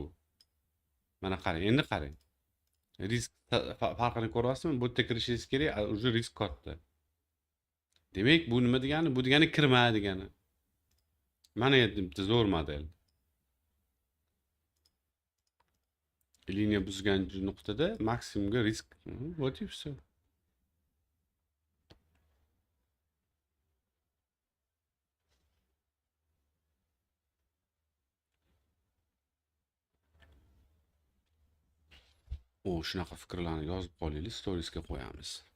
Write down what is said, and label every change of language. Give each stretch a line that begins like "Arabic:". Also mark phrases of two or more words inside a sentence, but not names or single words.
Uzbek: Mana qarang, endi qarang. Risk farqini ko'ryapsizmi? Bu yerda kirishingiz kerak, уже risk katta. Demak, bu nima degani? Bu degani kirma degani. Mana endi bitta zo'r model. Liniya buzgan nuqtada maksimumga risk.
Russian: Вот и все.
Uzbek: Shunaqa fikrlarni yozib qo'yinglar, storiesga qo'yamiz.